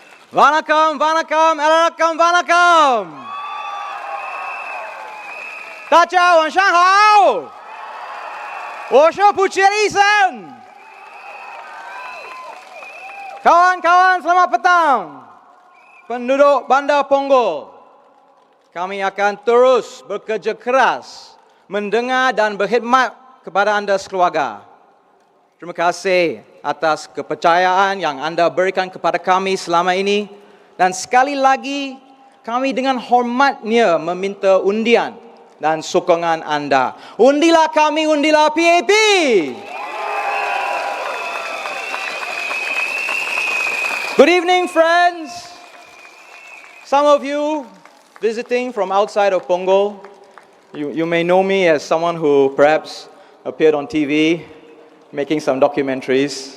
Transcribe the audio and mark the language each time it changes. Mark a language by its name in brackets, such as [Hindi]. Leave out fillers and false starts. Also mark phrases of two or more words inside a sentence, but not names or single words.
[Tamil] வணக்கம், வணக்கம், எலகம், வணக்கம். [Chinese] 大家晚上好，我是Puthucheary医生。 [Malay] Kawan-kawan, selamat petang. Penduduk Bandar Punggol, kami akan terus bekerja keras mendengar dan berkhidmat kepada anda sekeluarga. Terima kasih atas kepercayaan yang anda berikan kepada kami selama ini. Dan sekali lagi, kami dengan hormatnya meminta undian dan sokongan anda. Undilah kami, undilah PAP. [English] Good evening, friends. Some of you visiting from outside of Punggol, you may know me as someone who perhaps appeared on TV, making some documentaries.